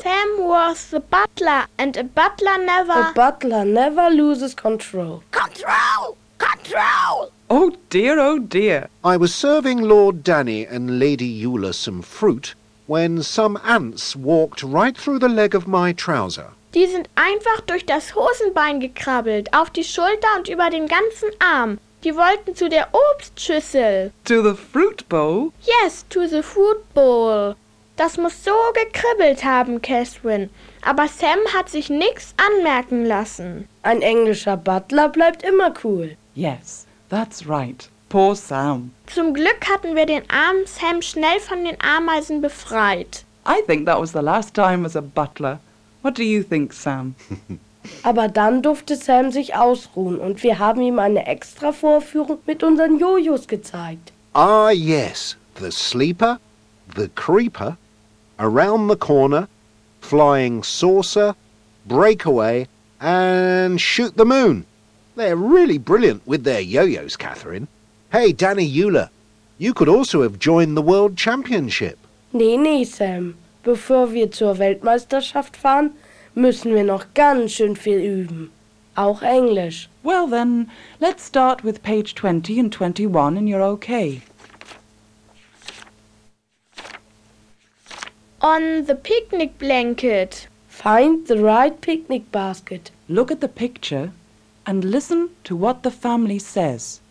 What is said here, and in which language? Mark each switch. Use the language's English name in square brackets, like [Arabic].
[English] Sam was the butler, and a butler never... A butler never loses control. Control! Control! Oh dear, oh dear. I was serving Lord Danny and Lady Eula some fruit, when some ants walked right through the leg of my trouser. [German] Die sind einfach durch das Hosenbein gekrabbelt, auf die Schulter und über den ganzen Arm. Die wollten zu der Obstschüssel. [English] To the fruit bowl? Yes, to the fruit bowl. [German] Das muss so gekribbelt haben, Catherine. Aber Sam hat sich nichts anmerken lassen. Ein englischer Butler bleibt immer cool. [English] Yes, that's right. Poor Sam. [German] Zum Glück hatten wir den armen Sam schnell von den Ameisen befreit. [English] I think that was the last time as a butler. What do you think, Sam? [German] Aber dann durfte Sam sich ausruhen und wir haben ihm eine extra Vorführung mit unseren Jojos gezeigt. [English] Ah yes, the sleeper, the creeper, around the corner, flying saucer, breakaway and shoot the moon. They're really brilliant with their yo-yos, Catherine. Hey, Danny Eula, you could also have joined the World Championship. [German] Nee, nee, Sam. Bevor wir zur Weltmeisterschaft fahren, müssen wir noch ganz schön viel üben. Auch Englisch. [English] Well then, let's start with page 20 and 21 and you're okay. On the picnic blanket. Find the right picnic basket. Look at the picture and listen to what the family says.